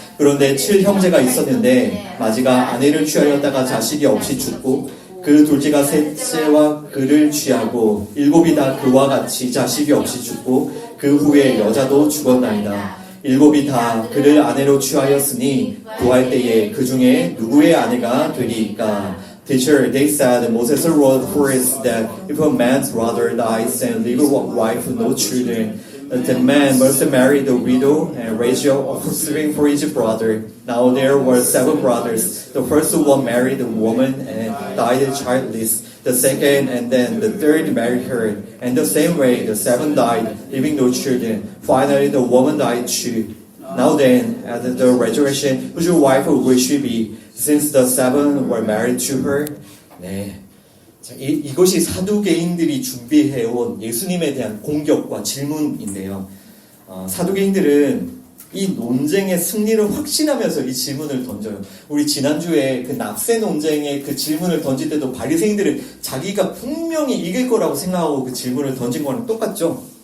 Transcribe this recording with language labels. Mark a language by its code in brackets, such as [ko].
[ko] 그런데 7형제가 있었는데 마지가 아내를 취하였다가 자식이 없이 죽고 그 둘째가 셋째와 그를 취하고 7이 다 그와 같이 자식이 없이 죽고 그 후에 여자도 죽었나이다. 7이 다 그를 아내로 취하였으니 구할 때에 그 중에 누구의 아내가 되리이까? [en] Teacher, they said Moses wrote for us that if a man's brother dies and leave a wife with no children, the man must marry the widow and raise your offspring for each brother. Now there were 7 brothers. The first one married the woman and died childless. The second and then the third married her. And the same way the 7 died, leaving no children. Finally the woman died too. Now then, at the resurrection, whose wife will she be? Since the 7 were married to her. [ko] 네. 자, 이것이 사두개인들이 준비해온 예수님에 대한 공격과 질문인데요. 사두개인들은 이 논쟁의 승리를 확신하면서 이 질문을 던져요. 우리 지난주에 그 납세 논쟁의 그 질문을 던질 때도 바리새인들은 자기가 분명히 이길 거라고 생각하고 그 질문을 던진 거랑 똑같죠.